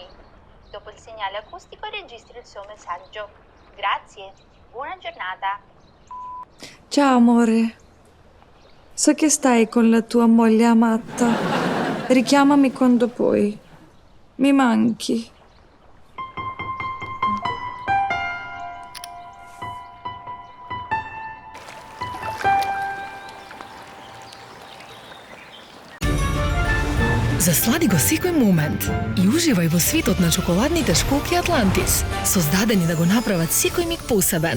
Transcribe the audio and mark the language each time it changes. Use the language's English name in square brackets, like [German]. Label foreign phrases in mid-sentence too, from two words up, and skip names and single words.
[Italian] Dopo il segnale acustico registri il suo messaggio. Grazie. Buona giornata. Ciao amore. So che stai con la tua moglie amata. Richiamami quando puoi. Mi manchi. [Macedonian] Заслади го секој момент и уживај во светот на чоколадните школки Атлантис, создадени да го направат секој миг посебен.